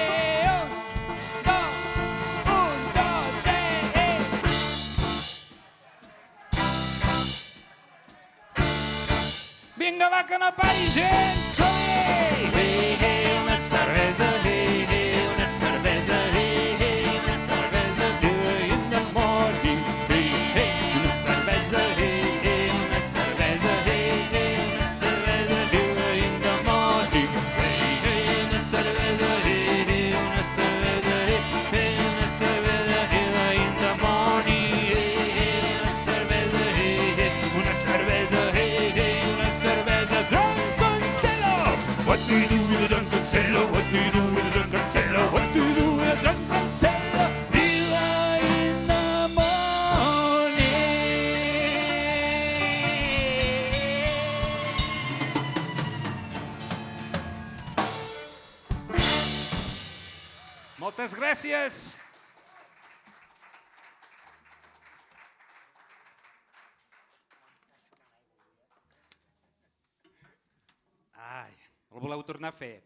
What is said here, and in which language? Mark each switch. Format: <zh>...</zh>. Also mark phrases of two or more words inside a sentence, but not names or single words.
<ca>1, 2, 3, i... Vinga, va, que no pari, gent! Som-hi! Hey, hey, una cervesa, hey, hey, una cervesa, hey, hey, una cervesa,</ca> <en>hey, in the morning, hey,</en> <ca>hey, una cervesa, hey, hey, una cervesa, hey, hey, una cervesa,</ca> <en>hey, in the morning,</en> <ca>hey, hey, una cervesa, hey, hey, una cerveza, hey, hey, una cerveza,</ca> <en>hey, in the morning,</en> <ca>hey, hey, una cerveza, hey, hey, una cerveza, hey, hey, una cerveza,</ca> <en>what do you do with a drunken sailor? What do you do with a drunken sailor? What do you do with a drunken sailor? Viva in the morning.</en> <ca>Moltes gràcies. Ai, el voleu tornar a fer?</ca>